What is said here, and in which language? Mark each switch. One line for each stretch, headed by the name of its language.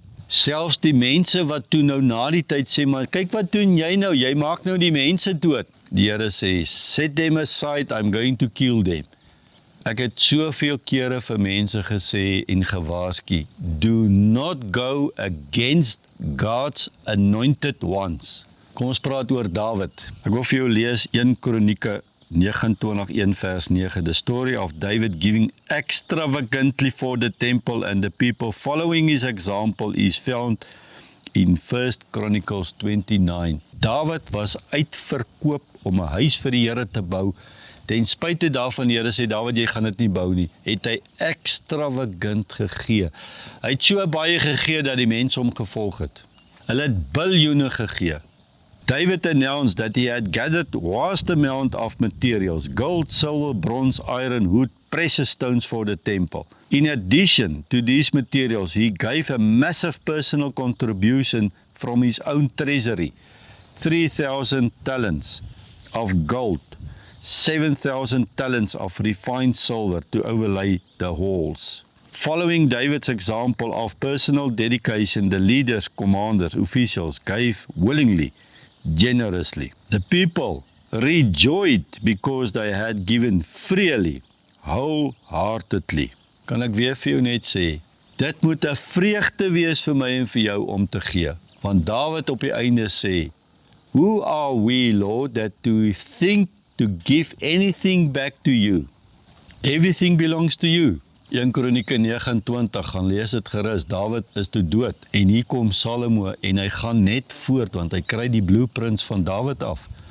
Afrikaans: Selfs die mense wat toe nou na die tyd sê, maar kyk wat doen jy nou, jy maak nou die mense dood.
English: Die Here sê, set them aside, I'm going to kill them.
Afrikaans: Ek het soveel kere vir mense gesê en gewaarsku, do not go against God's anointed ones. Kom ons praat oor Dawid. Ek wil vir jou lees 1 Kronieke 29:1 vers 9.
English: The story of David giving extravagantly for the temple and the people following his example is found in 1 Chronicles 29.
Afrikaans: Dawid was uitverkoop om 'n huis vir die Here te bou. Ten spyte daarvan, die Here sê, Dawid, jy gaan dit nie bou nie, het hy extravagant gegee. Hy het so baie gegee dat die mense hom gevolg het. Hulle het biljoene gegee.
English: David announced that he had gathered vast amount of materials, gold, silver, bronze, iron, wood, precious stones for the temple. In addition to these materials, he gave a massive personal contribution from his own treasury. 3,000 talents of gold, 7,000 talents of refined silver to overlay the halls. Following David's example of personal dedication, the leaders, commanders, officials gave willingly, generously. The people rejoiced because they had given freely, wholeheartedly.
Afrikaans: Kan ek weer vir jou net sê, dit moet 'n vreugde wees vir my en vir jou om te gee.
English: Want Dawid op die einde sê, Who are we, Lord, that we think to give anything back to you? Everything belongs to you.
Afrikaans: 1 Kronieke 29, gaan lees dit gerus, Dawid is toe dood, en hier kom Salomo, en hy gaan net voort, want hy kry die blueprints van Dawid af.